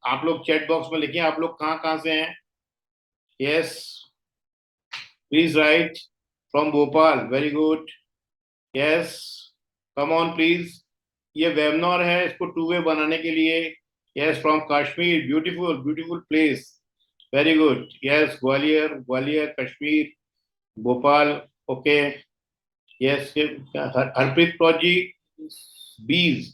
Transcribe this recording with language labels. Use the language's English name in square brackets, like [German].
[Hindi] आप लोग chat box में लिखिए आप लोग कहाँ से हैं. [English] Yes. Please write from Bhopal. Very good. Yes. Come on please. [Hindi] ये वेबिनार है, इसको 2-way बनाने के लिए. [English] Yes, from Kashmir. Beautiful place. Very good. Yes, Gwalior, Kashmir, Bhopal. Okay. Yes, Harpreet Kaur ji. Bees.